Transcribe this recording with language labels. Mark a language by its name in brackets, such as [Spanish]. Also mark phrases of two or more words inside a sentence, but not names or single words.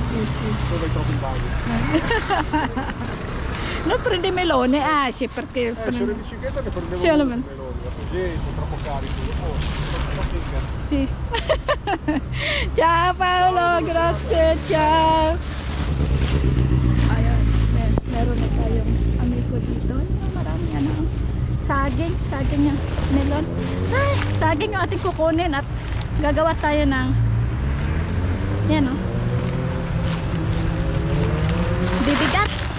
[Italian] Poi vai troppo in bagno. Non prendi melone? Ah sì, perché... Sono in bicicletta che prendevo Sì, i lo- meloni, così sono troppo carico. Sì. Ciao Paolo, grazie, ciao. [Filipino] Ayan, meron na tayong amigo dito. Ay, marami ano. Saging niya, melon. Ay, saging yung ating kukunin at gagawa tayo ng yan o. Bibigat.